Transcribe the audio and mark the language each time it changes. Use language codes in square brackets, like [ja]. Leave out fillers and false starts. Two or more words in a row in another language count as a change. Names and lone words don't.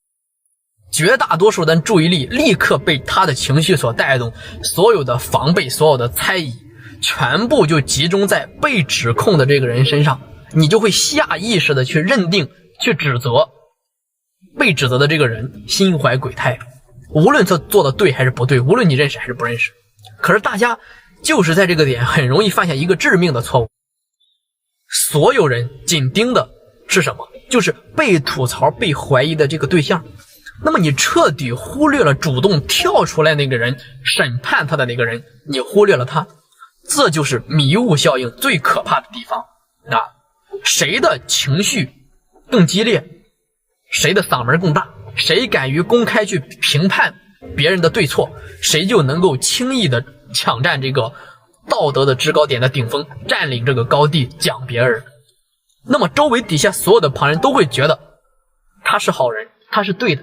[zh] 絕大多數人的注意力立刻被他的情緒所帶動，所有的防備、所有的猜疑全部就集中在被指控的這個人身上，你就会下意識的去認定、去指責被指責的這個人心懷鬼胎，無論他做的對還是不對，無論你認識還是不認識。可是大家就是在這個點很容易犯下一個致命的錯誤，所有人緊盯的是什麼？就是被吐槽、被懷疑的這個對象。那麼你徹底忽略了主動跳出來那個人，審判他的那個人，你忽略了他，這就是迷霧效應最可怕的地方啊！誰的情緒更激烈，誰的嗓門更大，誰敢於公開去評判別人的對錯，誰就能夠輕易的搶占這個道德的制高點的頂峰，佔領這個高地，講別人。那麼周圍底下所有的旁人都會覺得他是好人，他是對的。